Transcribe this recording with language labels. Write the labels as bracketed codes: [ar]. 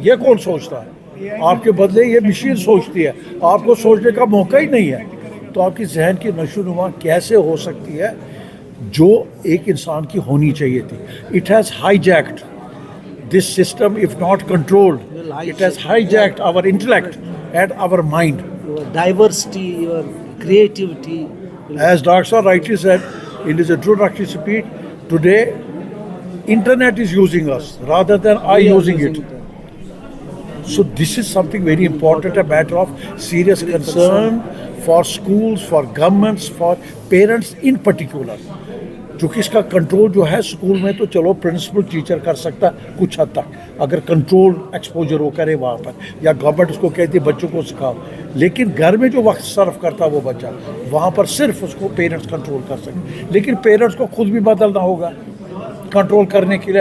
[ur] یہ کون سوچتا ہے؟ آپ کے بدلے یہ مشین سوچتی ہے, آپ کو سوچنے کا موقع ہی نہیں ہے. تو آپ کی ذہن کی نشو نما کیسے ہو سکتی ہے جو ایک انسان کی ہونی چاہیے تھی. [en] It has hijacked this system if not controlled. It has hijacked our intellect and our mind. Diversity, your creativity. As Dr. Sir rightly said in his introductory speech, today internet is using us rather than I using it. So this is something very important, a matter of serious concern for schools, for governments, for parents in particular. [ur] چونکہ اس کا control جو ہے school میں تو چلو principal teacher کر سکتا ہے کچھ حد تک, اگر کنٹرول ایکسپوجر وہ کرے وہاں پر, یا گورنمنٹ اس کو کہتی ہے بچوں کو سکھاؤ. لیکن گھر میں جو وقت صرف کرتا وہ بچہ وہاں پر صرف اس کو پیرنٹس کنٹرول کر سکتے. لیکن پیرنٹس کو خود بھی بدلنا ہوگا کنٹرول کرنے کے لیے.